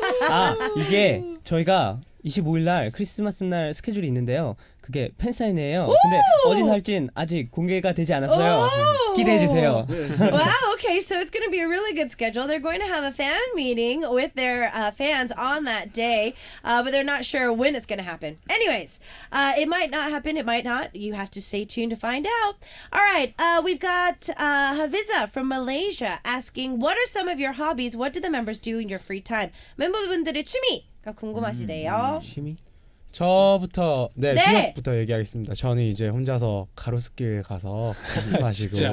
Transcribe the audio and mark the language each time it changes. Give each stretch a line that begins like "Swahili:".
Korean: 아 이게 저희가 25일 날 크리스마스 날 스케줄이 있는데요. 그게 팬사인회예요. 근데 어디서 할진 아직 공개가 되지 않았어요. 기대해 주세요.
English: Wow, okay, so it's going to be a really good schedule. They're going to have a fan meeting with their fans on that day, but they're not sure when it's going to happen. Anyways, it might not happen, it might not. You have to stay tuned to find out. All right, we've got Haviza from Malaysia asking, what are some of your hobbies? What do the members do in your free time?
Korean: 멤버분들의 취미가 궁금하시대요. 취미? 저부터 주먹부터 얘기하겠습니다. 저는 이제 혼자서 가로수길 가서 마시고